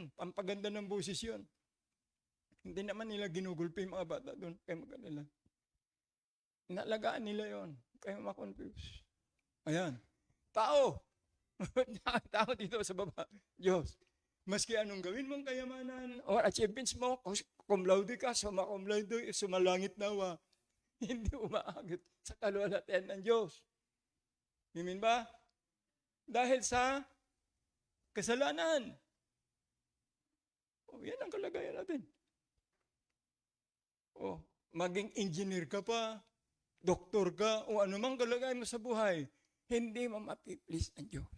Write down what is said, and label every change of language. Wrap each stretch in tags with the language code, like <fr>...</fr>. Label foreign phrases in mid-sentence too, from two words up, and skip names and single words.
<tl>Pampaganda ng boses yun. Hindi naman nila ginugulpi yung mga bata doon. Kaya magkadala. Inalagaan nila yon. Kaya makonfuse. Ayan. Tao. Tao dito sa baba. Diyos. Maski anong gawin mong kayamanan or achievements mo,</tl> <la>cum laude ka, summa cum laude,</la> <tl>sumalangit nawa. Hindi umaagit sa kaluwalhatian ng Diyos. Amen ba? Dahil sa kasalanan. O, yan ang kalagayan natin. O, maging engineer ka pa, doktor ka, o anumang kalagayan mo sa buhay, hindi mo mapiplease ang Diyos.</tl>